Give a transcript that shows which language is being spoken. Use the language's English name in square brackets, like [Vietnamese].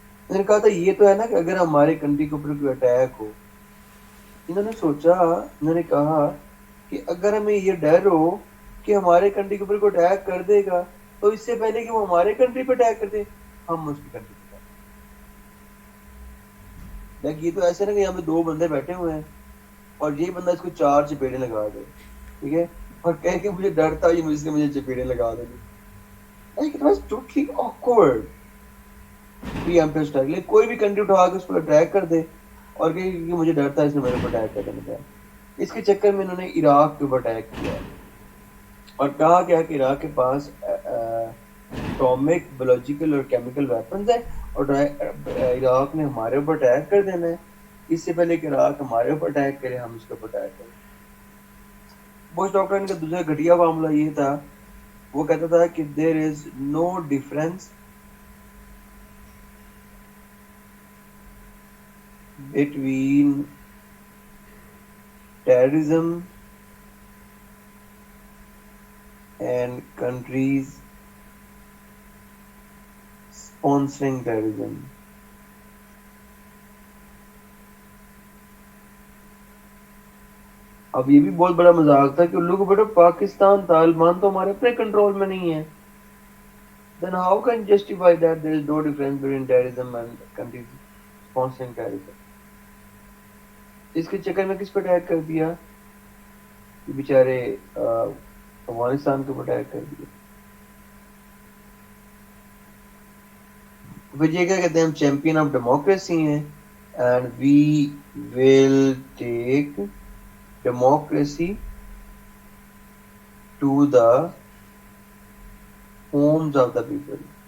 [Urdu] انہوں نے کہا تھا یہ تو ہے نا کہ اگر ہمارے کنٹری کے اوپر کوئی اٹیک ہو، انہوں نے سوچا، انہوں نے کہا کہ اگر ہمیں یہ ڈر ہو کہ ہمارے کنٹری کے اوپر کوئی اٹیک کر دے گا، تو اس سے پہلے کہ وہ ہمارے کنٹری پہ اٹیک کر دے، ہم اس کی کنٹری پہ اٹیک. یہ تو ایسے نا کہ یہاں پہ دو بندے بیٹھے ہوئے ہیں، اور یہ بندہ اس کو 4 چپیڑیں لگا دے، ٹھیک ہے، اور کہے کہ مجھے ڈر تھا یہ مجھے چپیڑیں لگا دے. [English] Like, it was totally awkward. [Urdu] Pre ایمپٹیو strike, لیکن کوئی بھی کنٹری اٹھا کے اس پر اٹیک کر دے اور کہے کہ مجھے ڈر تھا اس نے میرے پر اٹیک کر دیا. اس کے چکر میں انہوں نے عراق کے اوپر اٹیک کیا، اور کہا گیا کہ عراق کے پاس اٹامک، بایولوجیکل اور کیمیکل ویپنز ہیں، اور عراق نے ہمارے اوپر اٹیک کر دینا ہے. اس سے پہلے کہ عراق ہمارے اوپر اٹیک کرے، ہم اس کے اوپر اٹیک کریں. بش ڈاکٹرائن کا دوسرا گھٹیا معاملہ یہ تھا، وہ کہتا تھا کہ [English] There is no difference between terrorism and countries sponsoring terrorism. [Urdu] اب یہ بھی بہت بڑا مذاق تھا کہ ان لوگوں کو بیٹا پاکستان، طالبان تو ہمارے اپنے کنٹرول میں نہیں ہے. [English] Then how can you justify that there is no difference between terrorism and countries sponsoring terrorism? [Urdu] اس کے چکر میں کس پہ اٹیک کر دیا؟ یہ بیچارے افغانستان کے اوپر اٹیک کر دیا. پھر یہ کیا کہتے ہیں؟ [English] ہم champion of democracy ہیں، and we will take democracy to the homes of the people.